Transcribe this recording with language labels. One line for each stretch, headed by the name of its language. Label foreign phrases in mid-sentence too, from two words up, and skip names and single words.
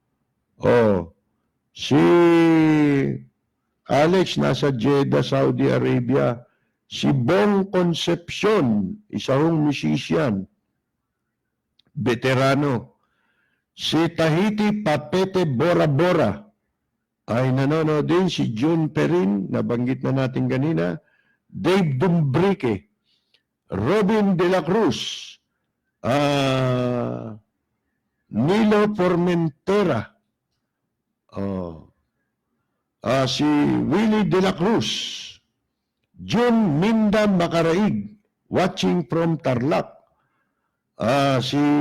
Filipino: si Alex nasa Jeddah, Saudi Arabia, si Bong Concepcion, isang musician, veterano, si Tahiti Papete Bora Bora, ay nanonood din, si June Perin, nabanggit na natin kanina, Dave Dumbrique, Robin De La Cruz, Nilo Formentera, si Willie De La Cruz, June Minda Macaraig, watching from Tarlac, si